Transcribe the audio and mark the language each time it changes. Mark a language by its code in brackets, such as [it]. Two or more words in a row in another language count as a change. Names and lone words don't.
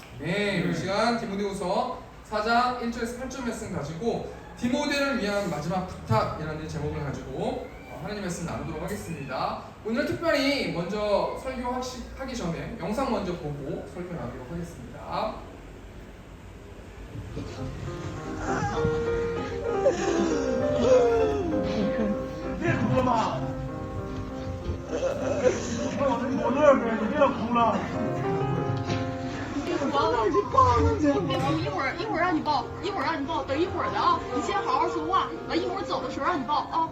[ko] 네, 이 시간 디모데후서 4장 1절에서 8절 말씀 가지고 디모데를 위한 마지막 부탁이라는 제목을 가지고 하나님 말씀 나누도록 하겠습니다. 오늘 특별히 먼저 설교하기 전에 영상 먼저 보고 설교 나누도록 하겠습니다. [zh] 我这边你别哭了。王老师抱了，别哭，一会儿让你抱，一会儿让你抱，等一会儿的啊，你先好好说话，完一会儿走的时候让你抱啊。